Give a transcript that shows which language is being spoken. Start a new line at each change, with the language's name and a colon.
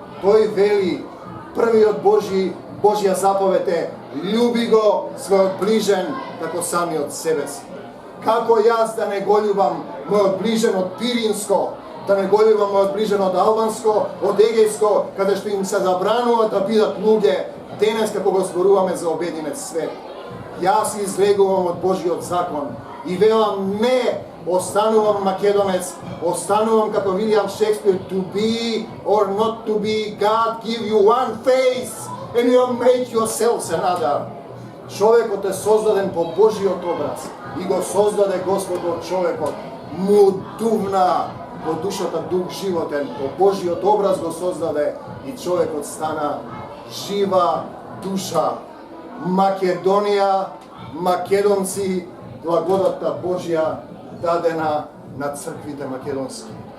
Macedonian: Тој вели, првиот Божја заповед е, љуби го својот ближен како самиот себе си. Како јас да не го љубам мојот ближен од Пиринско, да не го љубам мојот ближен од Албанско, од Егејско, каде што им се забранува да бидат луѓе, денес како го зборуваме за обединет свет. Јас излегувам од Божјиот закон и велам не, останувам македонец, останувам како Вилијам Шекспир,
English: to be or not to be, God give you one face and you make yourselves another.
Macedonian: Човекот е создаден по Божјиот образ и го создаде Господ од човекот. Му дувна во душата дух животен, по Божјиот образ го создаде и човекот стана жива душа. Македонија, македонци, благодатта Божја дадена на црквите македонски.